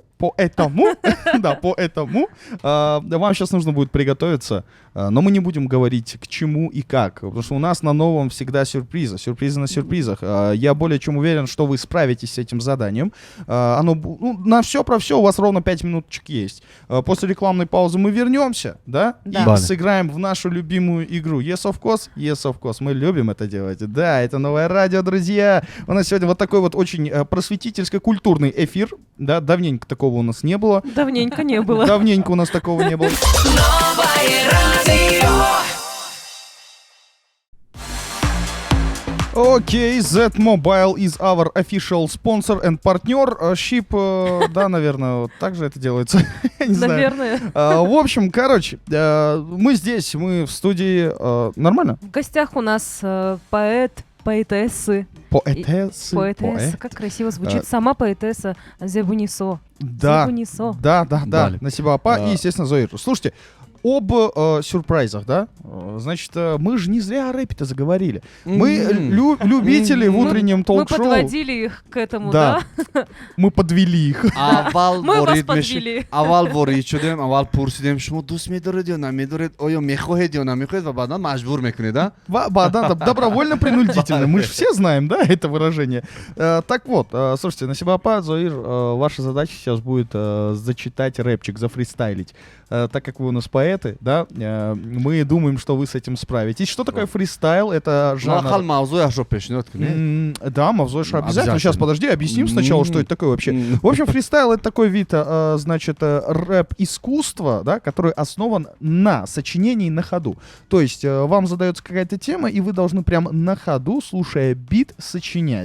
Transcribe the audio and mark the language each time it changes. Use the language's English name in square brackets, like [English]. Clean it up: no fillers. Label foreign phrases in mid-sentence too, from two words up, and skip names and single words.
[Russian] Поэтому, да, поэтому вам сейчас нужно будет приготовиться, но мы не будем говорить к чему и как, потому что у нас на новом всегда сюрпризы на сюрпризах. Я более чем уверен, что вы справитесь с этим заданием. На все про все у вас ровно 5 минуточек есть. После рекламной паузы мы вернемся, да, Да. и [Tajik] Бали. [Russian] сыграем в нашу любимую игру. [English] Yes, of course, [Russian] мы любим это делать. Да, это новое радио, друзья. У нас сегодня вот такой вот очень просветительско-культурный эфир, да, давненько такого у нас не было. давненько не было. Давненько у нас такого не было. Новое радио. Окей, [English] Z-Mobile is our official sponsor and partner. [Russian] Ship, да, наверное, вот так же это делается. Я не знаю. Наверное. В общем, короче, мы здесь, мы в студии. Нормально? В гостях у нас поэт, поэтессы. Поэтессы. Поэтесса. Как красиво звучит. Сама поэтесса Зебунисо. Да, Зебунисо. да, Далее. Насиба Апа и, естественно, Зоир. Слушайте, об сюрпризах, да? Значит, мы же не зря о рэпе-то заговорили. Мы любители в утреннем Мы толк-шоу. подводили их к этому, Да. да? Мы подвели их. [Tajik] аввал [Russian] Мы вас [Tajik] ворид [Russian] подвели. [Tajik] аввал ворид шудем аввал пурсидем шумо дӯст медоред ё намедоред оё мехоҳед ё намехоҳед ва баъдан маҷбур мекунед да [Russian] Да, добровольно-принудительно. Мы же все знаем, да, это выражение. Так вот, слушайте, Насиба Апа, Зоир, ваша задача сейчас будет зачитать рэпчик, зафристайлить. Так как вы у нас поэты, да, мы думаем, что вы с этим справитесь. Что такое фристайл? Это [Tajik] мақал [Russian] жанр... [Tajik] мавзӯяшро пешниҳод кунед [Russian] Да, Мавзойша, обязательно. Обязательно. Сейчас, подожди, объясним сначала, что это такое вообще. В общем, фристайл — это такой вид, значит, рэп-искусства, да, который основан на сочинении на ходу. То есть вам задается какая-то тема, и вы должны прям на ходу, слушая бит, сочинять.